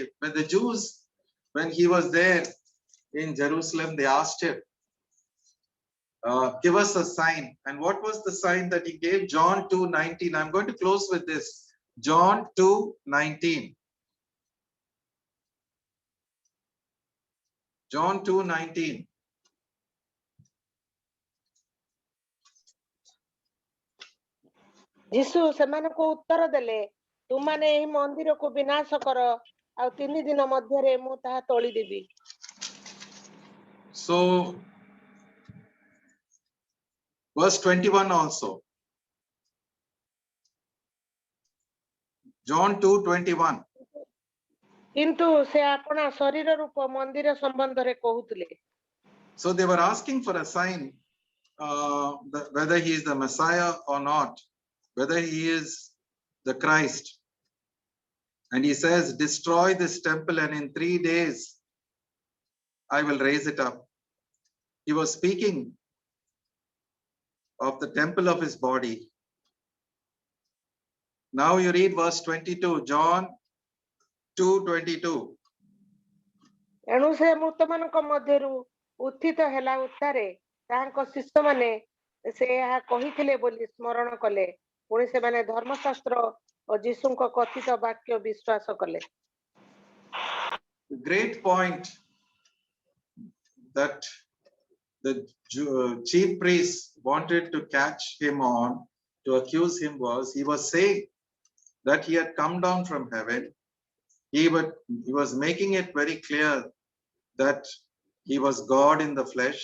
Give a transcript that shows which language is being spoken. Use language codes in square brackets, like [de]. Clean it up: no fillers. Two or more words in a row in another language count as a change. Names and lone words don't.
[en] When the Jews, when he was there in Jerusalem, they asked him, give us a sign. And what was the sign that he gave? John 2:19. I'm going to close with this. John 2:19. John 2:19. [or] ଯୀଶୁ ସେମାନଙ୍କୁ ଉତ୍ତର ଦେଲେ, ତୁମାନେ ଏହି ମନ୍ଦିରକୁ ବିନାଶ କର, ଆଉ 3 ଦିନ ମଧ୍ୟରେ ମୁଁ ତାହା ତୋଳିଦେବି। [en] So, verse 21 also. John 2:21. [or] କିନ୍ତୁ ସେ ଆପଣା ଶରୀର ରୂପ ମନ୍ଦିର ସମ୍ବନ୍ଧରେ କହୁଥିଲେ। [en] So they were asking for a sign, whether he is the Messiah or not, whether he is the Christ. And he says, destroy this temple and in 3 days I will raise it up. He was speaking of the temple of his body. Now you read verse 22, John 2:22. [or] ଏଣୁ ସେ ମୃତମାନଙ୍କ ମଧ୍ୟରୁ ଉତ୍ଥିତ ହେଲା ଉତ୍ତାରେ ତାହାଙ୍କ ଶିଷ୍ୟମାନେ ସେ ଏହା କହିଥିଲେ ବୋଲି ସ୍ମରଣ କଲେ। ପୁଣି ସେମାନେ ଧର୍ମଶାସ୍ତ୍ର ଓ ଯୀଶୁଙ୍କ କଥିତ ବାକ୍ୟ ବିଶ୍ୱାସ କଲେ। [en] The great point that the chief priests wanted to catch him on, to accuse him, was he was saying that he had come down from heaven. He was making it very clear that he was God in the flesh.